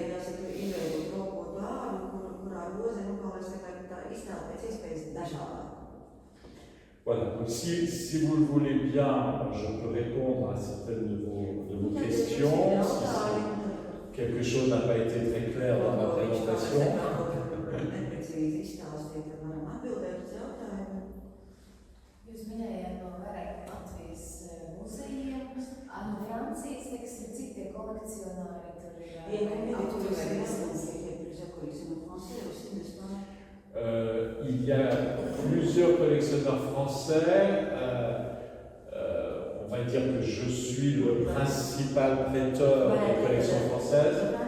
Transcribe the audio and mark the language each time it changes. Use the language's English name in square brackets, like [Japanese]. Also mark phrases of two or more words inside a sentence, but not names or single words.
[French] Voilà, donc si vous le voulez bien, je peux répondre à certaines de vos questions. Si quelque chose n'a pas été très clair dans ma présentation. [Latvian] Jūs minējāt no vairāk Latvijas muzejiem, no Francijas, teiksim, cik tie kolekcionāri tur [French] Il y a plusieurs collectionneurs français. On va dire que je suis le principal prêteur des collections françaises.